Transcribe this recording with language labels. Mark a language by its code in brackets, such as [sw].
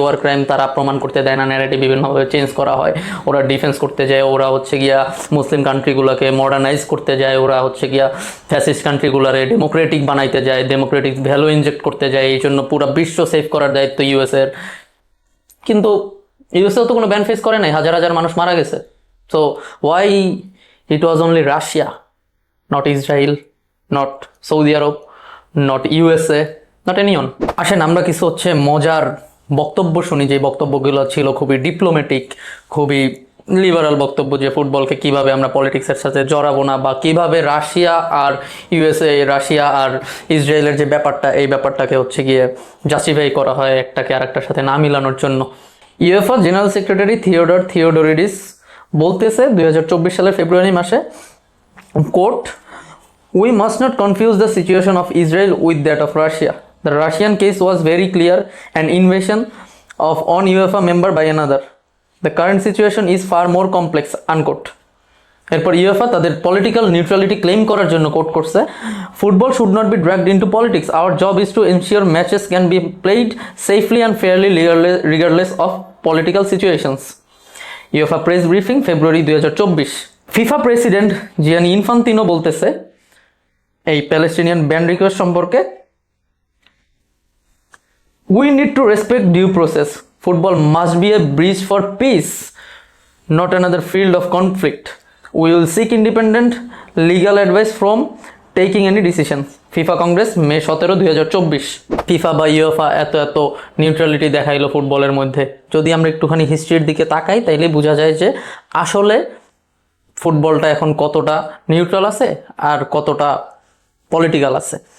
[bn] War crime তারা প্রমাণ করতে দেয় না, ন্যারেটিভ বিভিন্নভাবে চেঞ্জ করা হয়। ওরা ডিফেন্স করতে যায়, ওরা হচ্ছে গিয়া মুসলিম কান্ট্রিগুলোকে মডার্নাইজ করতে যায়, ওরা হচ্ছে গিয়া ফ্যাসিস্ট কান্ট্রিগুলারে ডেমোক্রেটিক বানাইতে যায়, ডেমোক্রেটিক ভ্যালু ইনজেক্ট করতে যায়। এই জন্য পুরো বিশ্ব সেভ করার দায়িত্ব ইউএসএর। কিন্তু ইউএসএও তো কোনো ব্যান ফেস করে নাই, হাজার হাজার মানুষ মারা গেছে। [en] So why it was only Russia, not Israel, not Saudi Arab, not USA, not anyone? [bn] আসেন আমরা কিছু হচ্ছে মজার বক্তব্য শুনি, যে বক্তব্যগুলো ছিল খুবই ডিপ্লোম্যাটিক, খুবই লিবারাল বক্তব্য, যে ফুটবলকে কিভাবে আমরা পলিটিক্সের সাথে জড়াবো না, বা কিভাবে রাশিয়া আর ইউএসএ, রাশিয়া আর ইসরায়েলের যে ব্যাপারটা, এই ব্যাপারটাকে হচ্ছে গিয়ে জাস্টিফাই করা হয় একটাকে আরেকটার সাথে না মিলানোর জন্য। ইউএফা জেনারেল সেক্রেটারি থিওডর থিওডোরিডিস বলতেছে 2024 সালের ফেব্রুয়ারি মাসে, [en] quote, "We must not confuse the situation of Israel with that of Russia. The Russian case was very clear, an invasion of one UEFA member by another. The current situation is far more complex," unquote. [bn] এরপর UEFA তাদের political neutrality claim করার জন্য coat করছে, [en] "Football should not be dragged into politics. Our job is to ensure matches can be played safely and fairly regardless of political situations." [bn] UEFA press briefing February 2024। FIFA president Gianni Infantino বলতেছে এই Palestinian ban request সম্পর্কে, [en] "We need to respect due process. Football must be a bridge for peace, not another field of conflict. We will seek independent legal advice from taking any decision." [bn] FIFA Congress May 17, 2024। FIFA বা UEFA এত neutrality দেখাইলো ফুটবলের মধ্যে। যদি আমরা একটুখানি হিস্ট্রির দিকে তাকাই, তাইলে বোঝা যায় যে আসলে ফুটবলটা এখন কতটা নিউট্রাল আছে আর কতটা পলিটিক্যাল আছে।